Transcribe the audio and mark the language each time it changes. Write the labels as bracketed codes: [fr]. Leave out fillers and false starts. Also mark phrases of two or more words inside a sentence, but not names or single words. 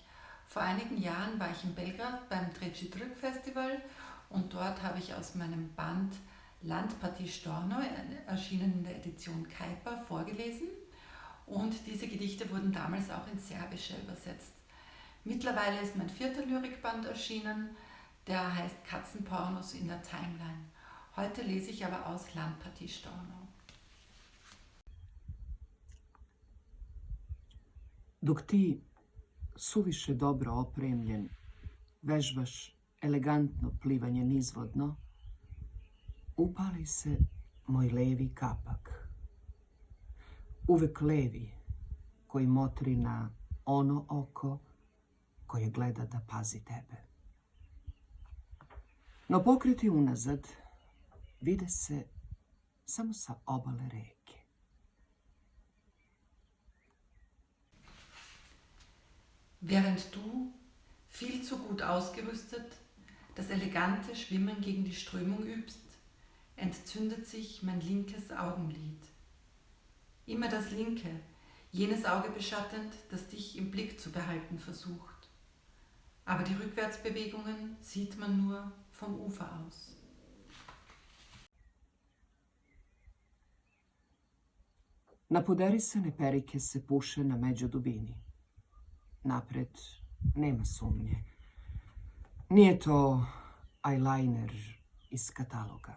[de] Vor einigen Jahren war ich in Belgrad beim Trepči Trg Festival und dort habe ich aus meinem Band Landpartie Storno, erschienen in der Edition Kajpa, vorgelesen und diese Gedichte wurden damals auch ins Serbische übersetzt. Mittlerweile ist mein 4. Lyrikband erschienen, der heißt Katzenpornos in der Timeline. Heute lese ich aber aus Landpartie Storno. [sr] Dok ti, suviše dobro opremljen, vežbaš elegantno plivanje nizvodno, upali se moj levi kapak. Uvek levi, koji motri na ono oko koje gleda da pazi tebe. No pokreti unazad vide se samo sa obale reke. [de] Während du, viel zu gut ausgerüstet, das elegante Schwimmen gegen die Strömung übst, entzündet sich mein linkes Augenlid. Immer das linke, jenes Auge beschattend, das dich im Blick zu behalten versucht. Aber die Rückwärtsbewegungen sieht man nur vom Ufer aus. [sr] Napuderisane perike se puše na među dubini. Napred nema sumnje. Nije to eyeliner iz kataloga.